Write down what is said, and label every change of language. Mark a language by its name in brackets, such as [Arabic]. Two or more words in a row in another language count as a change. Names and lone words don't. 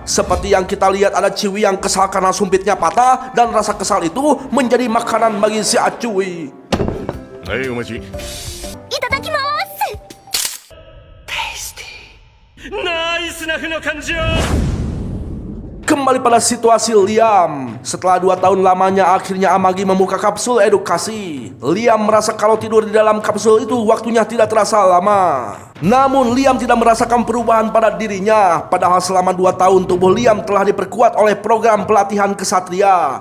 [Indonesian] Seperti yang kita lihat ada Ciwi yang kesal karena sumpitnya patah dan rasa kesal itu menjadi makanan bagi si Acuy. Ayo omachi. Itadakimasu. Tasty. Nice na no kanjo. Kembali pada situasi Liam. Setelah 2 tahun lamanya akhirnya Amagi membuka kapsul edukasi. Liam merasa kalau tidur di dalam kapsul itu waktunya tidak terasa lama. Namun Liam tidak merasakan perubahan pada dirinya. Padahal selama 2 tahun tubuh Liam telah diperkuat oleh program pelatihan kesatria.